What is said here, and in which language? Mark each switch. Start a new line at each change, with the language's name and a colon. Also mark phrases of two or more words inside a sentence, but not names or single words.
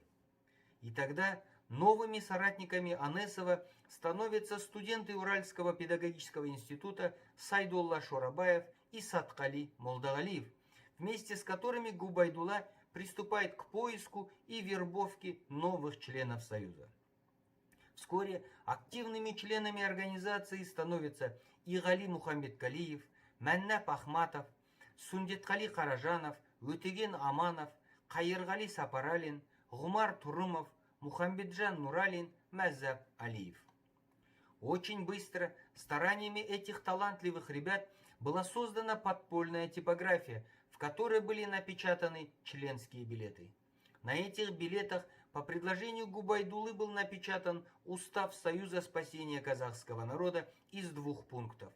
Russian: И тогда новыми соратниками Анесова становятся студенты Уральского педагогического института Сайдулла Шорабаев и Саткали Молдагалиев, вместе с которыми Губайдулла приступает к поиску и вербовке новых членов Союза. Вскоре активными членами организации становятся Игали Мухамбеткалиев, Мәннәп Ахматов, Сундеткали Каражанов, Өтеген Аманов, Кайыргали Сапаралин, Гумар Турымов, Мухамбетжан Нуралин, Мәззаб Алиев. Очень быстро стараниями этих талантливых ребят была создана подпольная типография, в которой были напечатаны членские билеты. На этих билетах по предложению Губайдуллы был напечатан устав Союза спасения казахского народа из 2 пунктов.